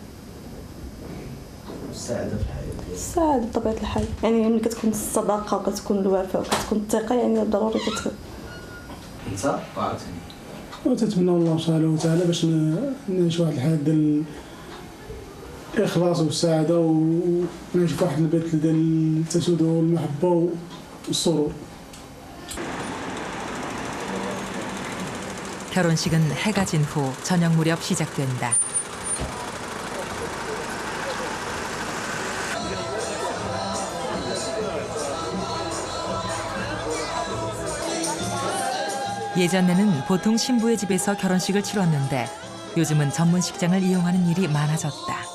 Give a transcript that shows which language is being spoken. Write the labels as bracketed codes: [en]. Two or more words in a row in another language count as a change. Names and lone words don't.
[ar] السعادة بطبيعة الحال، يعني ملي كتكون الصداقة وكتكون الوفاء وكتكون الثقة يعني ضروري انت وتتمنى الله سبحانه وتعالى باش نعيش واحد الحياة ديال الإخلاص والسعادة ونعيش في واحد البيت ديال التسود والمحبة والسرور. [ko] 결혼식은 해가 진 후 저녁 무렵 시작된다. 예전에는 보통 신부의 집에서 결혼식을 치렀는데 요즘은 전문식장을 이용하는 일이 많아졌다.